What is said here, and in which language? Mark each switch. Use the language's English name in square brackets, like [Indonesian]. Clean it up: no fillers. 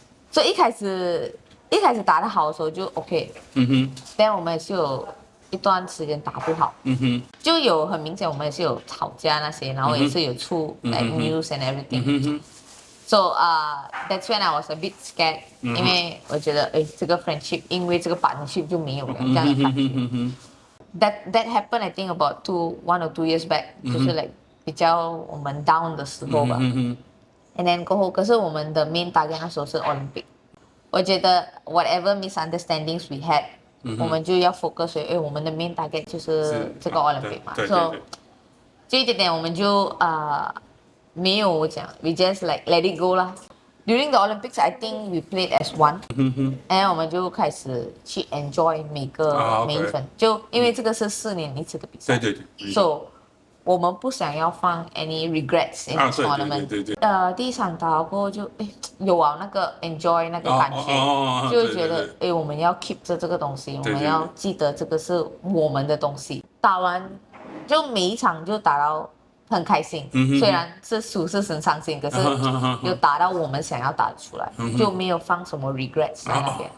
[Chinese] 所以一开始打得好的时候就 OK，但我们也是有一段时间打不好，就有很明显我们也是有吵架那些，然后也是有出 [English] like news and everything。 So that's when I was a bit scared， [Chinese] 因为我觉得这个 friendship 因为这个 partnership 就没有了这样的感觉。 [English] that happened I think about 1 or 2 years back，、 [Chinese] 就是 [English] like [Chinese] 比较我们 [English] down [Chinese] 的时候吧。 [English] And then [Chinese] 过后，可是我们的 main target 那时候是 Olympic。我觉得 [English] whatever misunderstandings we had，、 [Chinese] 我们就要 focus， 我们的 main target 就是这个 Olympic 嘛。 So 这一点我们就没有讲 ， [English] we just like let it go [Chinese] 啦。 [English] During the Olympics, I think we played as one， [Chinese] 然后我们就开始去 enjoy 每一分，就因为这个是4年一次的比赛，对，so 我们不想要放 [English] any regrets in the tournament。 [Chinese] 第一场打过后就有那个 enjoy 那个感觉，就会觉得我们要 keep 着这个东西，我们要记得这个是我们的东西。打完就每一场就打到很开心，虽然是输是很伤心，可是有打到我们想要打的出来，就没有放什么 regrets 在那边。